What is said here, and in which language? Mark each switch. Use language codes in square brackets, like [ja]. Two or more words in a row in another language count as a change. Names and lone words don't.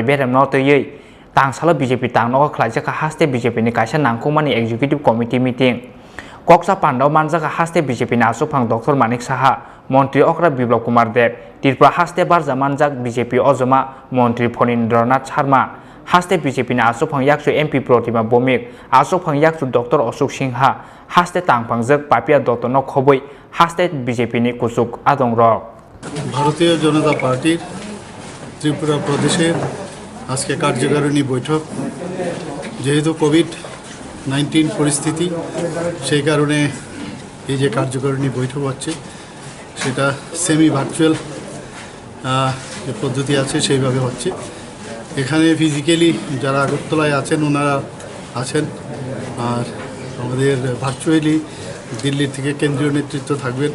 [trp] बेरेम नतयै तांसालो बीजेपी तांगनगो ख्लाइजाका हास्टे बीजेपी नि काइसा नांगकमानि एग्जीक्यूटिव कमिटी मीटिंग कक्सा पांडाव मानजाका हास्टे बीजेपी नि आसुकफांग डॉक्टर मानिक साहा मंत्री अकरा बिप्लब कुमार देव त्रिपुरा हास्टे बारजा मानजाक बीजेपी अजमा मंत्री फणीन्द्रनाथ शर्मा हास्टे बीजेपी नि आसुकफांग याक्सु एमपी प्रतिमा बमिक आसुकफांग याक्सु डॉक्टर अशोक सिंहा हास्टे तांगफांगजक पापिया दत्त न खबै हास्टे बीजेपी नि कुसुक आदंरक [bn] ভারতীয় জনতা পার্টি ত্রিপুরা প্রদেশের আজকে কার্যকারিণী বৈঠক। যেহেতু কোভিড-19 পরিস্থিতি, সেই কারণে এই যে কার্যকারিণী বৈঠক হচ্ছে সেটা সেমি ভার্চুয়াল যে পদ্ধতি আছে সেইভাবে হচ্ছে। এখানে ফিজিক্যালি যারা আগরতলায় আছেন ওনারা আছেন, আর আমাদের ভার্চুয়ালি দিল্লি থেকে কেন্দ্রীয় নেতৃত্ব থাকবেন।